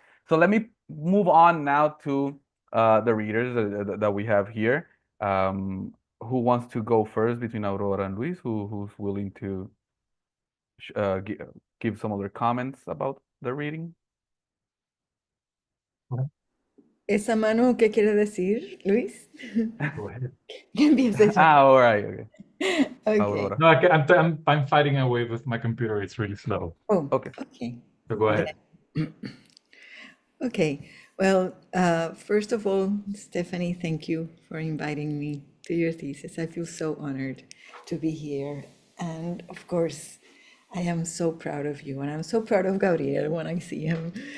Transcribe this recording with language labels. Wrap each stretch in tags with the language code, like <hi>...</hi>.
<en>So let me move on now to the readers that we have here. Who wants to go first between Aurora and Luis? Who's willing to give some other comments about the reading?</en> <es>¿Esa mano qué quiere decir, Luis?</es> <en>Go ahead.</en> <es>Que empiece yo.</es> <en>All right, okay. Okay. Aurora. No, I'm fighting away with my computer. It's really slow. Oh, Okay. okay. So go ahead. Okay. Well, first of all, Stephanie, thank you for inviting me to your thesis. I feel so honored to be here. And of course, I am so proud of you. And I'm so proud of Gabriel when I see him.</en>